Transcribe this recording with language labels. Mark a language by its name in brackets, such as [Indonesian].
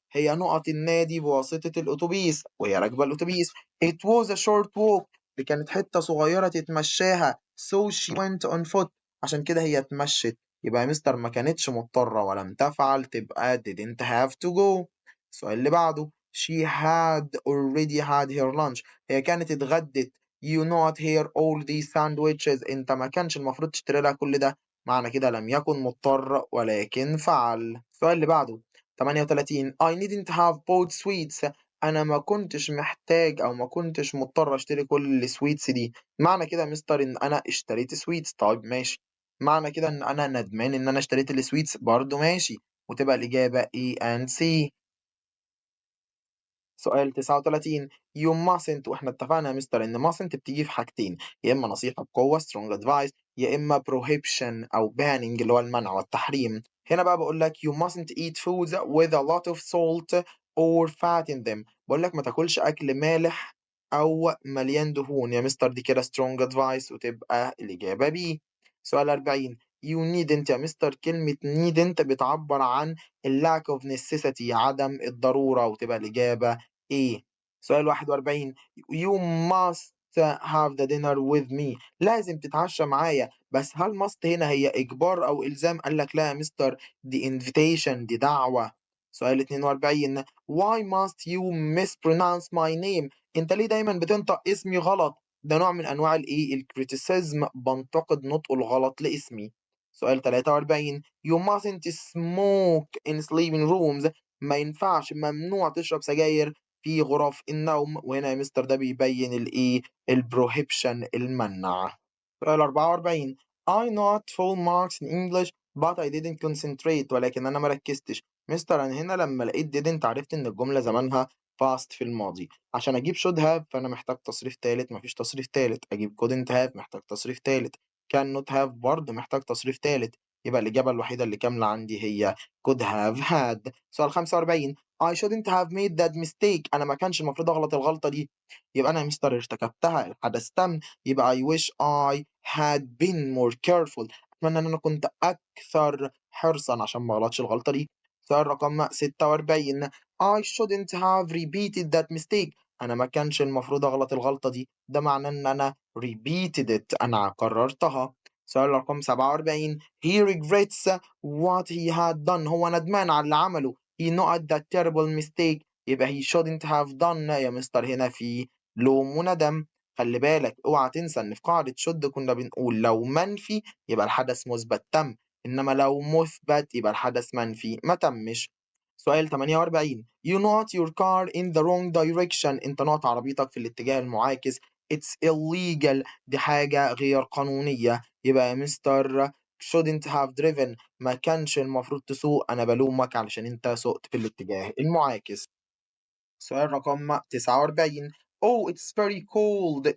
[Arabic] هي نقط النادي بواسطة الأوتوبيس وهي راكبة الأوتوبيس. [English] it was a short walk. [Arabic] دي كانت حتة صغيرة تتمشاها [English] so she went on foot. [Arabic] عشان كده هي اتمشت. يبقى يا مستر ما كانتش مضطرة ولم تفعل تبقى [English] didn't have to go. [Arabic] السؤال اللي بعده [English] she had already had her lunch. [Arabic] هي كانت اتغدت. [English] you not here all these sandwiches. [Arabic] انت ما كانش المفروض تشتري لها كل ده. معنى كده لم يكن مضطر ولكن فعل. السؤال اللي بعده [English] 38 I didn't have bought sweets. [Arabic] أنا ما كنتش محتاج أو ما كنتش مضطر أشتري كل الsweets دي. معنى كده يا مستر إن أنا اشتريت sweets. طيب ماشي. معنى كده إن أنا ندمان إن أنا اشتريت الsweets برضه ماشي، وتبقى الإجابة A and C. [English] سؤال 39 you mustn't. [Arabic] وإحنا اتفقنا يا مستر إن mustn't بتيجي في حاجتين، يا إما نصيحة بقوة strong advice، يا إما prohibition أو banning اللي هو المنع والتحريم. هنا بقى باقول لك [English] you mustn't eat foods with a lot of salt or fat in them. [Arabic] باقول لك ما تاكلش أكل مالح أو مليان دهون. يا مستر دي كده strong advice وتبقى الإجابة B. سؤال 40 you needn't. يا مستر كلمة needn't بتعبّر عن الlack of necessity عدم الضرورة وتبقى الإجابة إيه؟ [English] سؤال 41 You must have the dinner with me. [Arabic] لازم تتعشى معايا، بس هل must هنا هي إجبار أو إلزام؟ قال لك لا يا مستر، دي invitation، دي دعوة. سؤال 42 [English] Why must you mispronounce my name؟ [Arabic] أنت ليه دايما بتنطق اسمي غلط؟ ده نوع من أنواع الإيه؟ الكريتيسيزم، بنتقد نطقه الغلط لاسمي. [English] سؤال 43 You mustn't smoke in sleeping rooms. [Arabic] ما ينفعش، ممنوع تشرب سجاير في غرف النوم. وهنا يا مستر ده بيبين الإيه؟ البروهيبشن، المنع. [English] سؤال 44 I not full marks in English but I didn't concentrate. [Arabic] ولكن أنا مركزتش. مستر أنا هنا لما لقيت didn't عرفت إن الجملة زمانها past في الماضي. عشان أجيب should have فأنا محتاج تصريف تالت، مفيش تصريف تالت. أجيب couldn't have محتاج تصريف تالت. cannot have برضه محتاج تصريف تالت. يبقى الإجابة الوحيدة اللي كاملة عندي هي could have had. [English] سؤال 45 I shouldn't have made that mistake. [Arabic] أنا ما كانش المفروض أغلط الغلطة دي. يبقى أنا يا مستر ارتكبتها، الحدث تم. [English] يبقى I wish I had been more careful. [Arabic] أتمنى إن أنا كنت أكثر حرصًا عشان ما أغلطش الغلطة دي. سؤال رقم [English] 46 I shouldn't have repeated that mistake. [Arabic] أنا ما كانش المفروض أغلط الغلطة دي. ده معناه إن أنا repeated it، أنا كررتها. [English] سؤال رقم 47 He regrets what he had done. [Arabic] هو ندمان على اللي عمله. [English] He not that terrible mistake. [Arabic] يبقى he shouldn't have done يا مستر هنا في لوم وندم. خلي بالك اوعى تنسى ان في قاعدة should كنا بنقول لو منفي يبقى الحدث مثبت تم، انما لو مثبت يبقى الحدث منفي ما تمش. [English] سؤال 48 You not your car in the wrong direction. [Arabic] انت نقط عربيتك في الاتجاه المعاكس. [English] It's illegal. [Arabic] دي حاجة غير قانونية. يبقى يا مستر [English] shouldn't have driven. [Arabic] ما كانش المفروض تسوق. أنا بلومك علشان أنت سُقت في الاتجاه المعاكس. سؤال رقم [English] 49 Oh it's very cold.